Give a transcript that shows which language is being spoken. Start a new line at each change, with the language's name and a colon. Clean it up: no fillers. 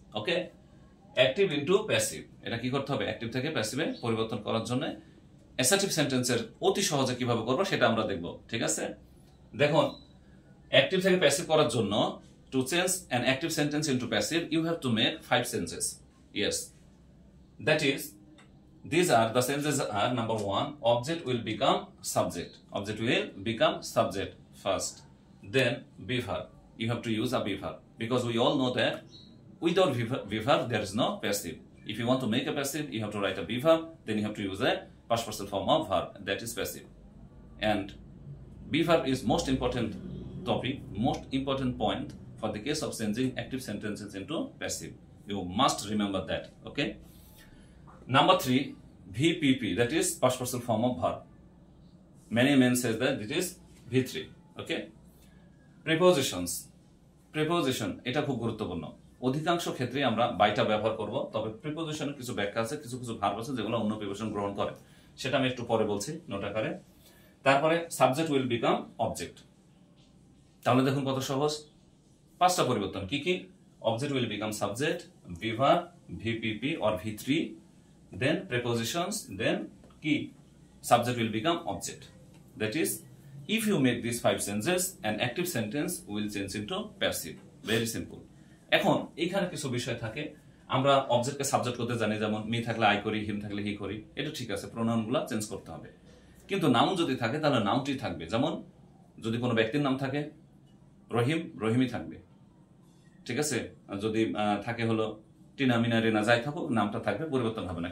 Bangla: ওকে, active into passive. এটা কি করতে হবে? অ্যাক্টিভ থেকে প্যাসিভে পরিবর্তন করার জন্য অ্যাসার্টিভ সেন্টেন্সের অতি সহজে কিভাবে করবো সেটা আমরা দেখব।
English: ঠিক আছে, দেখুন, অ্যাক্টিভ থেকে প্যাসিভ করার জন্য to change an active sentence into passive you have to make 5 sentences. Yes, that is, these are the sentences are: number 1, object will become subject. Object will become subject first, then be verb. You have to use a be verb because we all know that without be verb there is no passive. If you want to make a passive, you have to write a be verb, then you have to use a past person form of verb, that is passive. And be verb is most important topic, most important point for the case of changing active sentences into passive. You must remember that. Okay. Number 3, VPP, that is past person form of verb. Many men says that it is V3. Okay. Prepositions.
Bangla: Preposition এটা খুব গুরুত্বপূর্ণ। অধিকাংশ ক্ষেত্রে আমরা বাইটা ব্যবহার করব, তবে প্রিপোজিশনের কিছু ব্যাখ্যা আছে, কিছু কিছু ভার্ব আছে যেগুলো অন্য প্রিপোজিশন গ্রহণ করে, সেটা আমি একটু পরে বলছি নোট আকারে। তারপরে সাবজেক্ট উইল বিকাম অবজেক্ট। তাহলে দেখুন কত সহজ, 5টা পরিবর্তন। কি কি?
English: Object will become subject, be verb, VPP or ভি3, then prepositions, then key subject will become object. That is, if you make these 5 sentences, an active sentence will change into passive. Very simple.
Bangla: এখন এখানে কিছু বিষয় থাকে, আমরা অবজেক্টকে subject করতে জানি, যেমন me থাকলে আই করি, হিম থাকলে হি করি, এটা ঠিক আছে, প্রোনাউনগুলো চেঞ্জ করতে হবে। কিন্তু নাউন যদি থাকে তাহলে নাউনটি থাকবে। যেমন যদি কোনো ব্যক্তির নাম থাকে রহিম, রহিমই থাকবে। ঠিক আছে, যদি থাকে হলো টিনা, মিনা, রেনা, যাই থাকুক নামটা থাকবে, পরিবর্তন হবে না।